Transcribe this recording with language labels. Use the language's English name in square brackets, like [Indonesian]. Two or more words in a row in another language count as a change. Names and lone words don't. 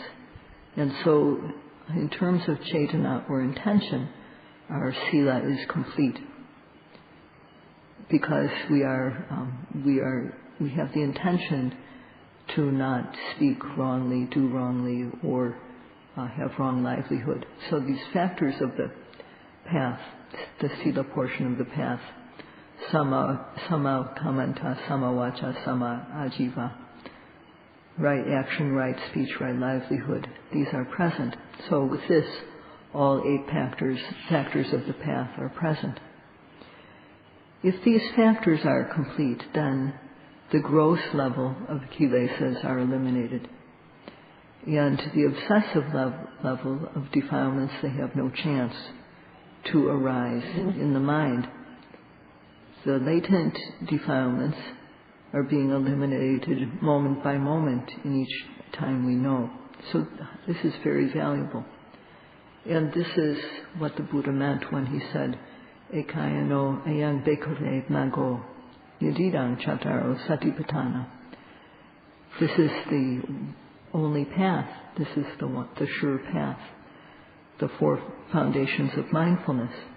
[English] And so, in terms of cetana or intention, our sila is complete, because we have the intention to not speak wrongly, do wrongly, or have wrong livelihood. So these factors of the path, the sila portion of the path, [Pali] sama kamanta, sama vacha, sama ajiva, [English] right action, right speech, right livelihood, these are present. So with this, all 8 factors of the path are present. If these factors are complete, then the gross level of kilesas are eliminated. And the obsessive level of defilements, they have no chance to arise in the mind. The latent defilements are being eliminated moment by moment in each time we know. So this is very valuable. And this is what the Buddha meant when he said, [Pali] Ekayano ayang bekave Maggo yadidang chataro satipatthana. [English] This is the only path. This is the sure path, the 4 foundations of mindfulness.